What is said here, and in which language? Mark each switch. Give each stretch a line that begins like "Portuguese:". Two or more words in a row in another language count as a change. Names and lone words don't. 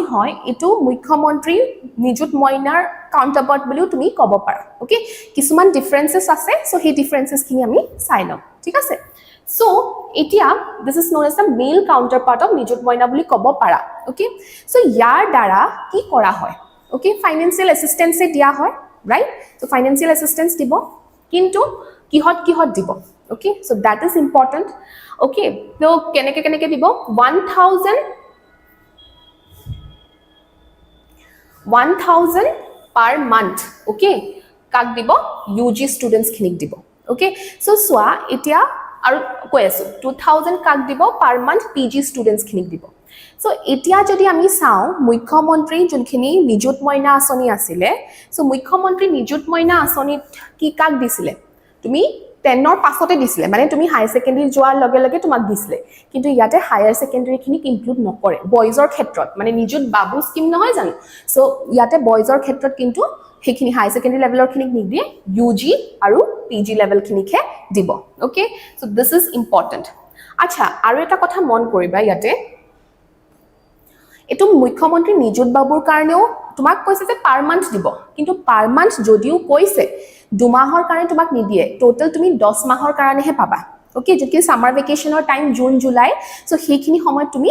Assamese: হয় এইটো মুখ্যমন্ত্ৰী নিযুত মইনাৰ কাউণ্টাৰপাৰ্ট বুলিও তুমি ক'ব পাৰা অ'কে কিছুমান ডিফাৰেঞ্চেছ আছে চ' সেই ডিফাৰেঞ্চেছখিনি আমি চাই লওঁ ঠিক আছে চ' এতিয়া
English: this is known as the male counterpart of
Assamese: নিযুত মইনা বুলি ক'ব পাৰা
English: okay so'
Assamese: ইয়াৰ দ্বাৰা কি কৰা হয়
English: okay financial assistance
Assamese: দিয়া হয়
English: right so' financial assistance
Assamese: দিব কিন্তু কিহত দিব
English: okay so that is important okay
Assamese: ত' কেনেকে দিব
English: 1,000 per month okay
Assamese: কাক দিব
English: UG students
Assamese: খিনিক দিব
English: okay so
Assamese: সোয়া এতিয়া আৰু কৈ আছো 2000 কাক দিব
English: per month PG students
Assamese: খিনিক দিব so এতিয়া যদি আমি চাও মুখ্যমন্ত্ৰী যোনখিনি নিযুত মইনা আঁচনি আছিলে so মুখ্যমন্ত্ৰী নিযুত মইনা আঁচনিত কি কাক দিছিলে তুমি 10ৰ পাছতে দিছিলে মানে তুমি
English: high secondary
Assamese: যোৱাৰ লগে লগে তোমাক দিছিলে কিন্তু ইয়াতে
English: higher secondary
Assamese: খিনিক ইনক্লুড নকৰে বয়জৰ ক্ষেত্ৰত মানে নিযুত বাবু স্কিম নহয় জানো সো ইয়াতে বয়জৰ ক্ষেত্ৰত কিন্তু সেইখিনি
English: high secondary levelৰ
Assamese: খিনিক নিদিয়ে UG আৰু PG লেভেল খিনিকহে দিব
English: okay so this is important
Assamese: আচ্ছা আৰু এটা কথা মন কৰিবা ইয়াতে এটো মুখ্যমন্ত্ৰী নিযুত বাবুৰ কাৰণেও তোমাক কৈছে যে
English: per month
Assamese: দিব কিন্তু
English: per month
Assamese: যদিও কৈছে দুমাহৰ কাৰণে তোমাক নিদিয়ে টোটাল তুমি 10 মাহৰ কাৰণেহে পাবা ওকে যেতিয়া
English: summer vacationৰ time
Assamese: জুন জুলাই সো সেইখিনি সময় তুমি